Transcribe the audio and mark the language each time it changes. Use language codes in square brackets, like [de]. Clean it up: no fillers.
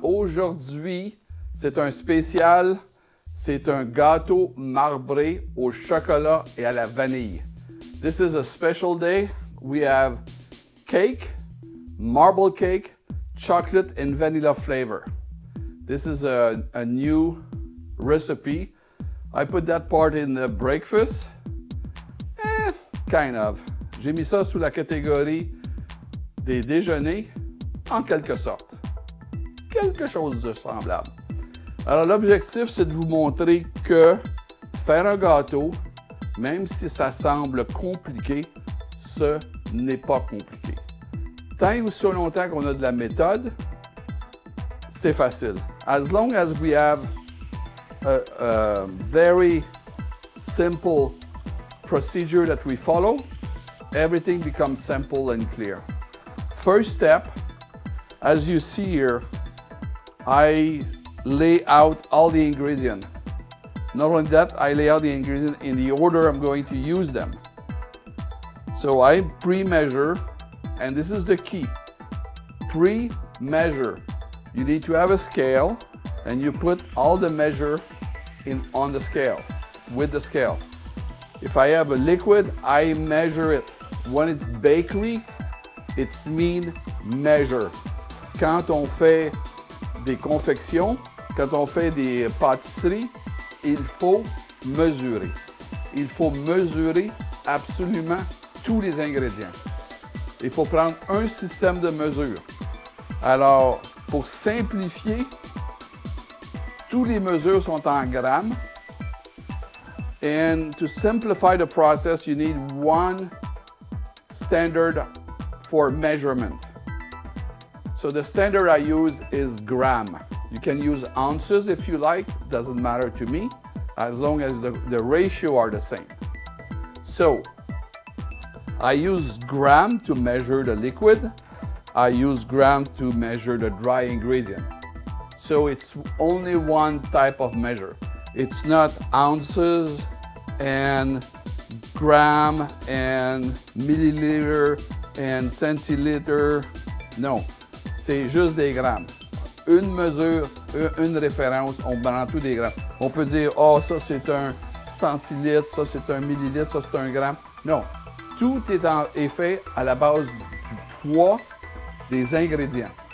[fr] Aujourd'hui, c'est un spécial. C'est un gâteau marbré au chocolat et à la vanille. [en] This is a special day. We have cake, marble cake, chocolate and vanilla flavor. This is a new recipe. I put that part in the breakfast. Kind of. [fr] J'ai mis ça sous la catégorie des déjeuners, en quelque sorte. Quelque chose de semblable. Alors, l'objectif, c'est de vous montrer que faire un gâteau, même si ça semble compliqué, ce n'est pas compliqué. Tant et aussi longtemps qu'on a de la méthode, c'est facile. [en] As long as we have a very simple procedure that we follow, everything becomes simple and clear. First step, as you see here, I lay out all the ingredients. Not only that, I lay out the ingredients in the order I'm going to use them. So I pre-measure, and this is the key. Pre-measure. You need to have a scale, and you put all the measure on the scale, with the scale. If I have a liquid, I measure it. When it's bakery, it's mean measure. [fr] Quand on fait des confections, quand on fait des pâtisseries, il faut mesurer. Il faut mesurer absolument tous les ingrédients. Il faut prendre un système de mesure. Alors, pour simplifier, toutes les mesures sont en grammes. [en] And to simplify the process, you need one standard for measurement. So the standard I use is gram. You can use ounces if you like, doesn't matter to me, as long as the ratio are the same. So I use gram to measure the liquid. I use gram to measure the dry ingredient. So it's only one type of measure. It's not ounces and gram and milliliter and centiliter. [fr] No, c'est juste des grammes. Une mesure, une référence, on prend tous des grammes. On peut dire, oh, ça c'est un centilitre, ça c'est un millilitre, ça c'est un gramme. Non, tout est fait à la base du poids des ingrédients.